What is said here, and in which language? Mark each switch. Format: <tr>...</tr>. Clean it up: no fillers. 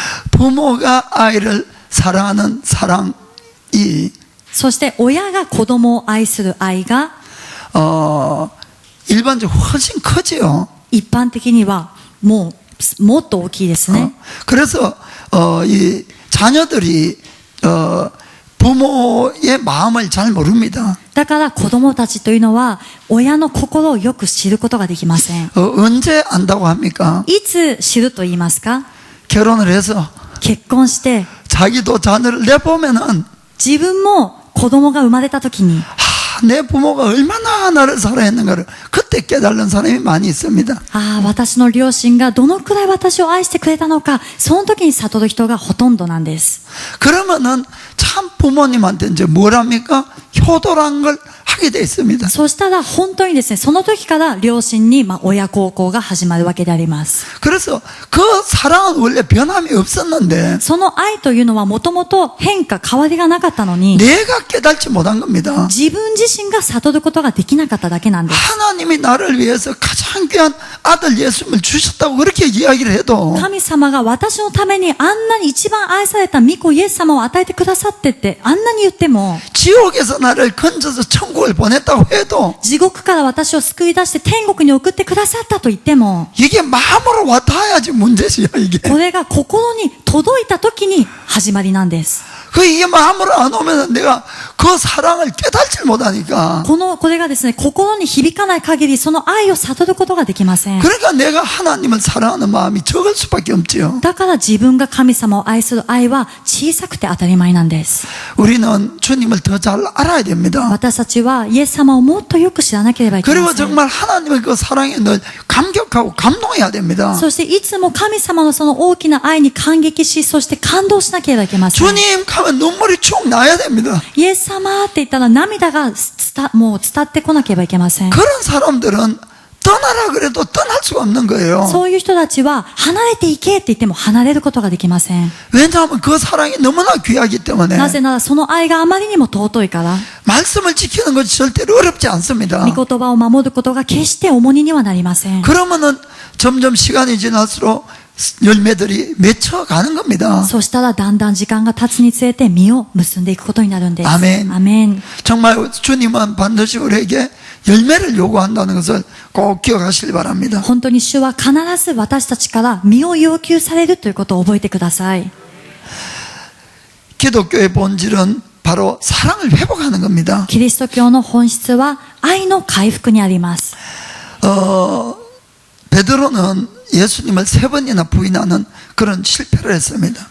<ko>부모가 아이를 사랑하는 사랑이</ko> <ja>そして親が子供を愛する愛が</ja> <ko>일반적으로 훨씬 크지요.</ko> <ja>一般的にはもっと大きいですね。</ja> <ko>그래서 이 자녀들이 부모의 마음을 잘 모릅니다.</ko> <ja>だから子供たちというのは親の心をよく知ることができません。</ja> <ko>언제 안다고 합니까?</ko> <ja>いつ知ると言いますか？</ja> <ko>결혼을 해서</ko> <ja>結婚して</ja> <ko>자기도 자녀를 내보면은</ko> <ja>自分も子供が生まれた時に、</ja> <ko>내 부모가 얼마나 나를 사랑했는가를 그때 깨달는 사람이 많이 있습니다.</ko> <ja>ああ、私の両親がどのくらい私を愛してくれたのか、その時に悟る人がほとんどなんです。</ja> <ko>그러면은 참 부모님한테 이제 뭘 합니까? 효도란 걸 하게 하게 돼 있습니다.</ko> <ja>そうしたら本当にですね、その時から両親に親孝行が始まるわけであります。</ja> <ko>그래서 그 사랑은 원래 변함이 없었는데</ko> <ja>その愛というのはもともと変化、変わりがなかったのに、</ja> <ko>내가 깨닫지 못한 겁니다.</ko> <ja>自分自身が悟ることができなかっただけなんです。</ja> <ko>하나님이 나를 위해서 가장 귀한 아들 예수님을 주셨다고 그렇게 이야기를 해도</ko> <ja>神様が私のためにあんなに一番愛された御子イエス様を与えてくださってってあんなに言っても、</ja> <ko>지옥에서 나를 건져서 천국을 보냈다고 해도</ko> <ja>地獄から私を救い出して天国に送ってくださったと言っても、</ja> <ko>이게 마음으로 와닿아야지 문제지요 이게.</ko> <ja>これが心に届いた時に始まりなんです。</ja> <ko>이게 마음으로 안 오면 내가 그 사랑을 깨닫지 못하니까.</ko> <ja>これがですね、心に響かない限りその愛を悟ることができません。</ja> <ko>그러니까 내가 하나님을 사랑하는 마음이 적을 수밖에 없지요.</ko> <ja>だから自分が神様を愛する愛は小さくて当たり前なんです。</ja> <ko>우리는 주님을 더 잘 알아야 됩니다.</ko> <ja>私たちはイエス様をもっとよく知らなければいけ</ja> <ko>그리고</ko> <ja>ません。</ja> <ko>정말 하나님의 그 사랑에 늘 감격하고 감동해야 됩니다.</ko> <ja>そしていつも神様のその大きな愛に感激し、そして感動しなければいけません。</ja> <ko>주님 가면 눈물이 쭉 나야 됩니다.</ko> <ja>イエス様って言ったら涙がもう伝ってこなければいけません。</ja> <ko>그런 사람들은 떠나라 그래도 떠날 수가 없는 거예요.</ko> <ja>そういう人たちは離れていけって言っても離れることができません。</ja> <ko>왜냐하면 그 사랑이 너무나 귀하기 때문에</ko> <ja>なぜならその愛があまりにも尊いから、</ja> <ko>말씀을 지키는 것이 절대로 어렵지 않습니다.</ko> <ja>御言葉を守ることが決して重荷にはなりません。</ja> <ko>그러면은 점점 시간이 지날수록 열매들이 맺혀가는 겁니다.</ko> <ja>そうしたらだんだん時間が経つにつれて実を結んでいくことになるんです。アメン。アメン。</ja> <ko>정말 주님은 반드시 우리에게 열매를 요구한다는 것을 꼭 기억하시기 바랍니다.</ko> <ja>本当に主は必ず私たちから実を要求されるということを覚えてください。</ja> <ko>기독교의 본질은 바로 사랑을 회복하는 겁니다.</ko> <ja>キリスト教の本質は愛の回復にあります。</ja> <ko>베드로는 예수님을 3번이나 부인하는 그런 실패를 했습니다.</ko>